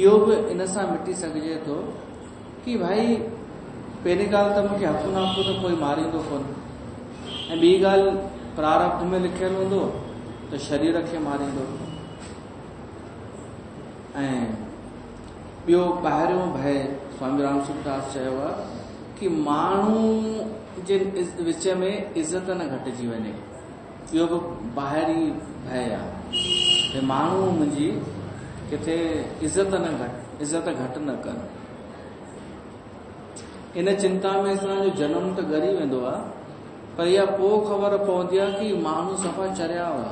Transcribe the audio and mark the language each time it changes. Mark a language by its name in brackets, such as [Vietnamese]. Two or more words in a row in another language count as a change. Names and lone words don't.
[Sindhi] इहो बि इन सां मिटी सघिजे थो कि भाई पहिरीं ॻाल्हि त मूंखे हथु नापो त कोई मारींदो कोन, ऐं ॿी ॻाल्हि प्रारब्ध में लिखियलु हूंदो त शरीर खे मारींदो। ऐं ॿियो ॿाहिरियों भय स्वामी राम सुखदास चयो आहे कि माण्हू जे विच में इज़त न घटिजी वञे। इहो बि ॿाहिरी भय आहे, माण्हू मुंहिंजी किथे इज़त घटि न कनि। इन चिंता में असांजो जनम त ॻरी वेंदो आहे, पर इहा पोइ ख़बर पवंदी आहे कि माण्हू सफ़ा चरिया हुआ।